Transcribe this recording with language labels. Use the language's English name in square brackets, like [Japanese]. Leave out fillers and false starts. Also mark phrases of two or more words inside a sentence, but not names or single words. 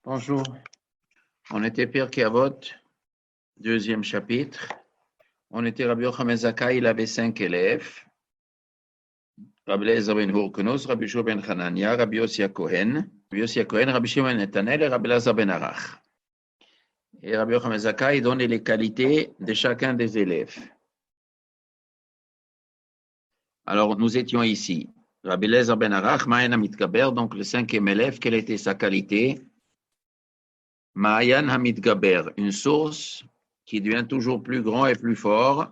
[French] Bonjour. On était Pirkei Avot, deuxième chapitre. On était Rabbi Yochanan Zakkai, il avait 5 élèves. Rabbi Eliezer ben Hurkenos, Rabbi Shua ben Hanania, Rabbi Yossi HaKohen, Rabbi Shimon ben Netanel et Rabbi Elazar ben Arach. Et Rabbi Yochanan Zakkai donnait les qualités de chacun des élèves. Alors, nous étions ici. Rabbi Elazar ben Arach, [Hebrew] מעיין המתגבר, [French] donc le 5e élève, quelle était sa qualité? [Hebrew] מעיין המתגבר, [French] une source qui devient toujours plus grand et plus fort.